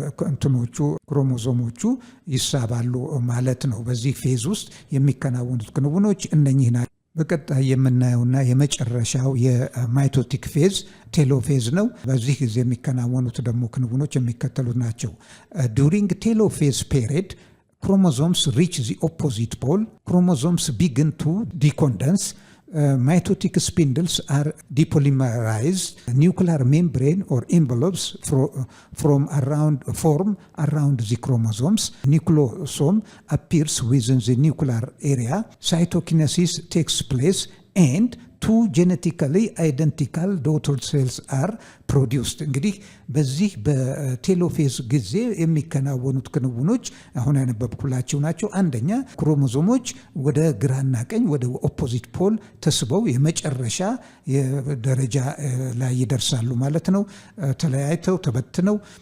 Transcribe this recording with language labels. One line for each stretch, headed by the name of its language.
Amharic: እንትኖቹ ክሮሞዞሞቹ ይሳባሉ ማለት ነው። በዚህ ፌዝ ውስጥ የሚከናወኑት ክንውኖች እነኚህ ናቸው። በቀጣይ የምናየውና የመጨረሻው የማይቶቲክ ፌዝ ቴሎፌዝ ነው። በዚህ ጊዜ የሚከናወኑት ደግሞ ክንውኖች የሚከተሉት ናቸው። ዱሪንግ ቴሎፌዝ ፔሪድ
English: chromosomes reach the opposite pole. Chromosomes begin to decondense. Mitotic spindles are depolymerized. Nuclear membrane or envelopes form around the chromosomes. Nucleosome appears within the nuclear area. Cytokinesis takes place and two genetically identical daughter cells are produced.
Amharic: እንግዲህ በዚህ በቴሎፌዝ ጊዜ የሚከናወኑት ክንውኖች አሁን ያነበብኩላችሁ ናቸው። አንደኛ ክሮሞዞሞች ወደ ግራና ቀኝ ወደ ኦፖዚት ፖል ተስበው የመጨረሻ ደረጃ ላይ ይደርሳሉ ማለት ነው። ተለያይተው ተበትነው